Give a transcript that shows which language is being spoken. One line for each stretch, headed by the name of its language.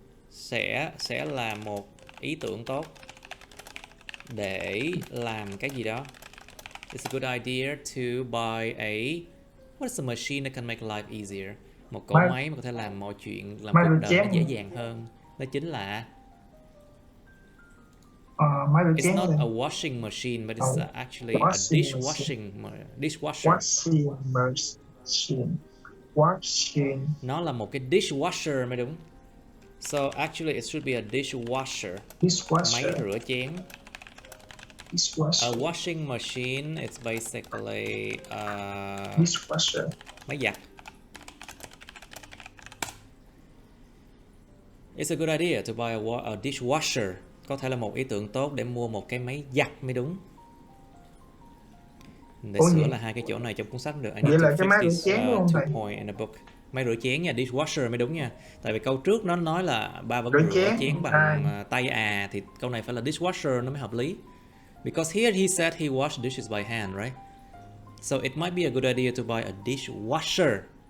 Vietnamese: Sẽ là một ý tưởng tốt để làm cái gì đó.
English: It's a good idea to buy what is a machine that can make life easier?
Vietnamese: Một cỗ máy mà có thể làm mọi chuyện, làm cuộc đời nó dễ dàng hơn. Đó chính là
English: it's not a washing machine, but it's actually a dishwasher.
Vietnamese: Nó là một cái dishwasher mới đúng.
English: So actually it should be a dishwasher.
Vietnamese: Máy rửa chén.
English: A washing machine, it's basically dishwasher.
Vietnamese: Máy giặt.
English: It's a good idea to buy a dishwasher.
Vietnamese: Có thể là một ý tưởng tốt để mua một cái máy giặt mới đúng. Để sửa là hai cái chỗ này trong cuốn sách được.
English: I need to fix this two point in the book.
Vietnamese: Máy rửa chén nha, dishwasher mới đúng nha. Tại vì câu trước nó nói là ba vẫn rửa chén bằng tay à, thì câu này phải là dishwasher nó mới hợp lý.
English: Because here he said he washed dishes by hand, right? So it might be a good idea to buy a dishwasher.